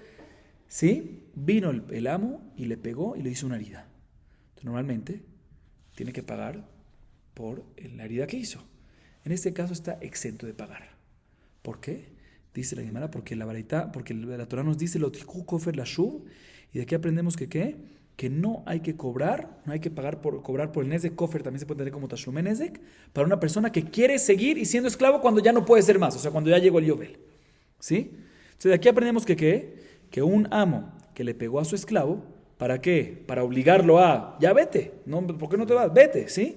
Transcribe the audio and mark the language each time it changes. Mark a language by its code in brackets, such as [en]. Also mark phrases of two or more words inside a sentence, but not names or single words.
[es] ¿Sí? Vino el amo y le pegó y le hizo una herida. Entonces, normalmente tiene que pagar por la herida que hizo. En este caso está exento de pagar. ¿Por qué? Dice la Gemara, porque la Torah nos dice [he] לא תקחו כפר לשוב, [es] y de aquí aprendemos que no hay que cobrar, no hay que cobrar por el [he] נזק כופר, [es] también se puede tener como [he] תשלומי נזק, [es] para una persona que quiere seguir y siendo esclavo cuando ya no puede ser más, o sea, cuando ya llegó el Yovel. ¿Sí? Entonces de aquí aprendemos que un amo que le pegó a su esclavo, ¿para qué? Para obligarlo a, ya vete, no, ¿por qué no te vas? Vete, ¿sí?